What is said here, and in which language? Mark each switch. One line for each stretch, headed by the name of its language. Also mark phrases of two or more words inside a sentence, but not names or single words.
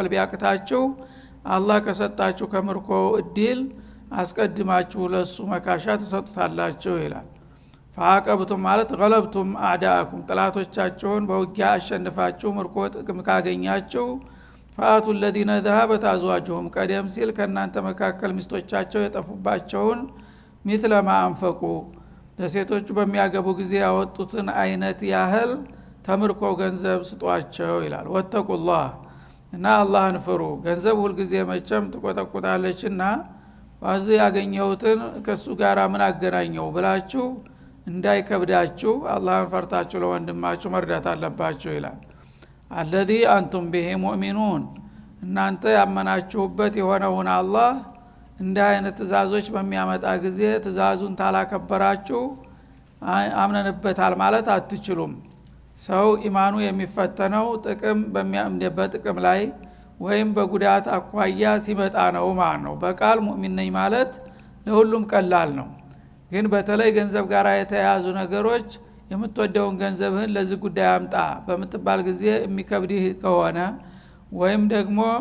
Amharic: ቢያቅታችሁ አላህ ከሰጣችሁ ከምርኮ እድል አስቀድማችሁ ለሱ መካሻ ተሰጡታላችሁ ይላል። ፈአቀብቱም ማለት
Arabic: غلبتم أعداءكم
Amharic: ጥላቶቻችሁን በውጊያ አሸንፋችሁ ምርኮ ጥቅም ካገኛችሁ
Arabic: فآتوا الذين ذهبت أزواجهم
Amharic: ቀደም ሲል ከናንተ መካከል ሚስቶቻቸው የጠፉባቸውን
Arabic: مثل ما انفقوا
Amharic: ለሴቶቹ በሚያገቡ ጊዜ ያወጡትን አይነት ያህል ተምርኮ ገንዘብ ስጧቸው ይላል። ወተቁላህ እና አላህን ፍሩ። ገንዘብ ሁሉ ጊዜ መቼም ትቆጠቁጣለችና ባዚ ያገኘሁትን ከሱ ጋር ምን አገናኘው ብላችሁ እንዳይከብዳችሁ አላህን ፈርታችሁ ለወንድማችሁ መርዳት አለባችሁ ይላል።
Arabic: الذي انتم به مؤمنون
Amharic: እናንተ ያመናችሁበት የሆነውን አላህ እንደ አይነት ትእዛዞች በሚያመጣ ጊዜ ትእዛዙን ታላከበራችሁ አምነንበታል ማለት አትችሉም። ሰው ኢማኑ የሚፈተነው በጥቅም ላይ ወይም በጉዳት አኳያ ሲመጣ ነው ማለት ነው። በቃል ሙእሚን ነኝ ማለት ለሁሉም ቀላል ነው። ግን በተለይ ገንዘብ ጋር የተያያዙ ነገሮች የምትወደውን ገንዘብህን ለዚህ ጉዳይ አምጣ በምትባል ጊዜ የሚከብድህ ከሆነ ወይም ደግሞ